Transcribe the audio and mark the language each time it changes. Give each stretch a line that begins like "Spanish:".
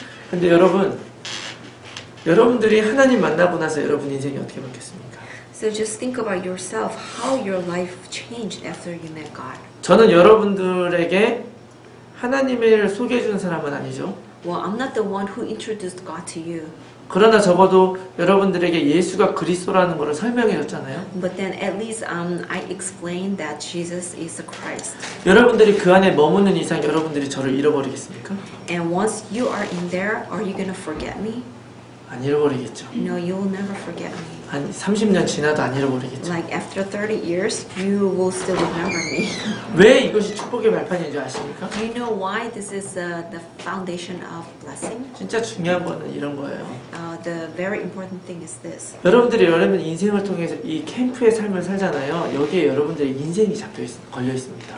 Korean: 근데 여러분들이 하나님 만나고 나서 여러분 인생이 어떻게 바뀌었습니까?
English: So just think about yourself, how your life changed after you met God.
Korean: 저는 여러분들에게 하나님을 소개해 주는 사람은 아니죠.
English: Well, I'm not the one who introduced God to you.
Korean: 그러나 적어도 여러분들에게 예수가 그리스도라는 것을 설명해 줬잖아요.
English: But then at least I explained that Jesus is the Christ.
Korean: 여러분들이 그 안에 머무는 이상 여러분들이 저를 잃어버리겠습니까?
English: And once you are in there, are you going to forget me?
Korean: 안 잃어버리겠죠.
English: No, you will never forget me.
Korean: 한 30년 지나도 안 잃어버리겠죠.
English: Like after 30 years, you will still remember me.
Korean: 왜 이것이 축복의 발판인 줄 아십니까?
English: Do you know why this is the foundation of blessing?
Korean: 진짜 중요한 거는 이런 거예요.
English: The very important thing is this.
Korean: 여러분들이 인생을 통해서 이 캠프의 삶을 살잖아요. 여기에 여러분들의 인생이 걸려 있습니다.